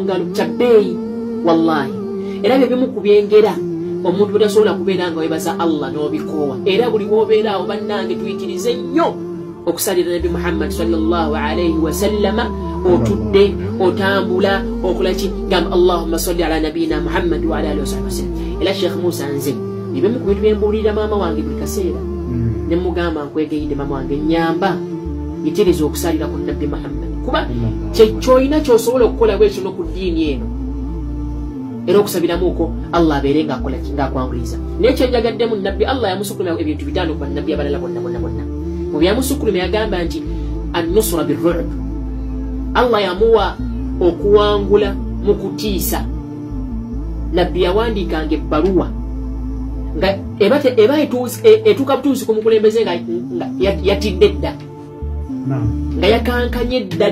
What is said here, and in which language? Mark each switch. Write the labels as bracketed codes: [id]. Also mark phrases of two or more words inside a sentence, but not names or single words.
[lg] ngalo kyabbeeyi wallahi era bye bimu ku byengera omuntu butasobola kubeera nga webaza Allah n'obikoowa era buli wobeera awo bannange tuyitirize nnyo okusalira nabbi Muhammad [ar] صلى الله عليه وسلم [lg] otudde otambula okola ki gamba [ar] اللهم صل على نبينا محمد وعلى آله وسلم [lg] era Sheikh Musa nze bibimu ku bintu byembuulira maama wange buli kaseera ne mugamba nkwegeyidde maama wange nyamba yitiriza okusalira ku nabbi Muhammad kuba kyekyoyina kyosobola okukola bwekyo no ku ddiini eno era okusabiramu uko Allah abeere ng'akola ng'akwanguliza naye kyenjagaddemu nabbi Allah yamusukuluma ebintu bitaano ku bannabbi abalala bonna mu byamusukuluma yagamba nti [ar] النصر بالرعب [lg] Allah yamuwa okuwangula mu kutiisa nabbi yawandiikanga ebbaluwa nga eba etuuka butuusi ku mukulembeze nga yatidde dda nga yakankanye